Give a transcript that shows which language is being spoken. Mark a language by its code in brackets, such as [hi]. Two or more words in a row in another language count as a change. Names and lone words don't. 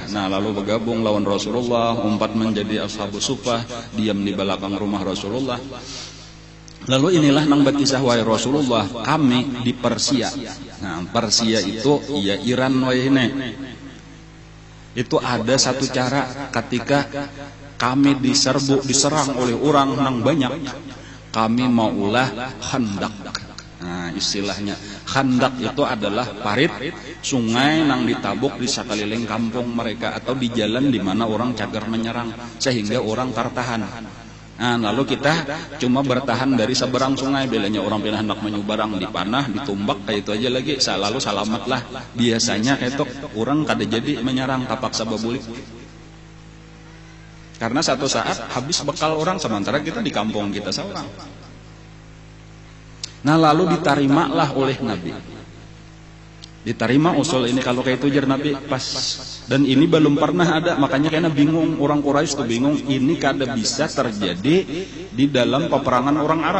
[bjn] Nah, lalu bergabung lawan Rasulullah, umpat menjadi Ashabus Suffah, diam di belakang rumah Rasulullah. Lalu inilah nang berkisah wahai Rasulullah, kami di Persia. Nah, Persia itu ya Iran wahai ini. Itu ada satu cara ketika kami diserang oleh orang nang banyak, kami maulah khandak. Nah, istilahnya khandak itu adalah parit sungai nang ditabuk di sekeliling kampung mereka atau di jalan di mana orang cagar menyerang sehingga orang tertahan. Nah, lalu kita cuma bertahan dari seberang sungai, belanya orang pindah hendak menyubarang dipanah, ditumbak kayak itu aja lagi, lalu salamatlah. Biasanya kayak itu orang kada jadi menyerang tapak sababulik. Karena satu saat habis bekal orang, sementara kita di kampung kita seorang. Nah, lalu ditarimalah oleh Nabi. Diterima usul ini kalau kayak itu jar Nabi pas. Dan ini belum pernah ada, makanya kayaknya bingung, orang Quraisy tuh bingung, ini kada bisa terjadi di dalam peperangan orang Arab.